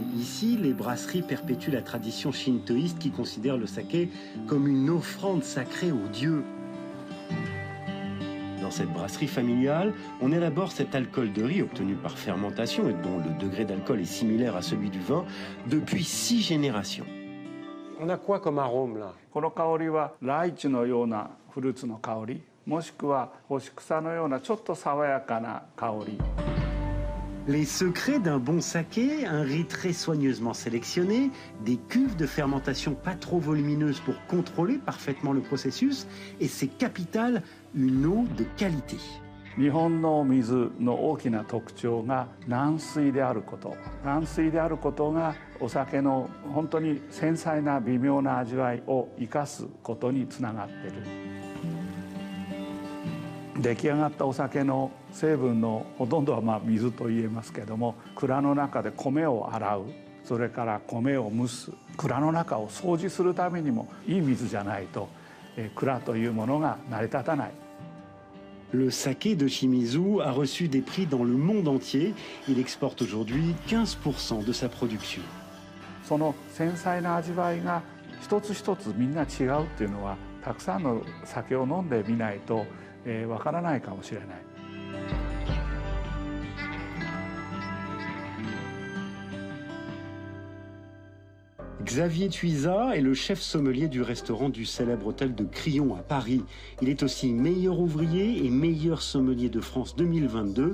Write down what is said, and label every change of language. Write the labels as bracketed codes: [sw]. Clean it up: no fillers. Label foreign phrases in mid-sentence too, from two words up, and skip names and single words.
[fr] Ici, les brasseries perpétuent la tradition shintoïste qui considère le saké comme une offrande sacrée aux dieux. Dans cette brasserie familiale, on élabore cet alcool de riz obtenu par fermentation et dont le degré d'alcool est similaire à celui du vin depuis 6 générations. On a quoi comme arôme là? [ja] この香りはライチのようなフルーツの香り、もしくは干し草のようなちょっと爽やかな香り。 [fr] Les secrets d'un bon saké, un riz très soigneusement sélectionné, des cuves de fermentation pas trop volumineuses pour contrôler parfaitement le processus, et c'est capital, une eau de qualité. [ja] 日本の水の大きな特徴が軟水であること。軟水であることがお酒の本当に繊細な微妙な味わいを生かすことにつながっている。出来上がったお酒の成分のほとんどは水と言えますけれども、蔵の中で米を洗う、それから米を蒸す、蔵の中を掃除するためにもいい水じゃないと蔵というものが成り立たない。 [fr] Le saké de Shimizu a reçu des prix dans le monde entier. Il exporte aujourd'hui 15% de sa production. [ja] その繊細な味わいが一つ一つみんな違うっていうのは、たくさんの酒を飲んでみないと わからないかもしれない。 [fr] Xavier Tuisa est le chef sommelier du restaurant du célèbre hôtel de Crillon à Paris. Il est aussi meilleur ouvrier et meilleur sommelier de France 2022.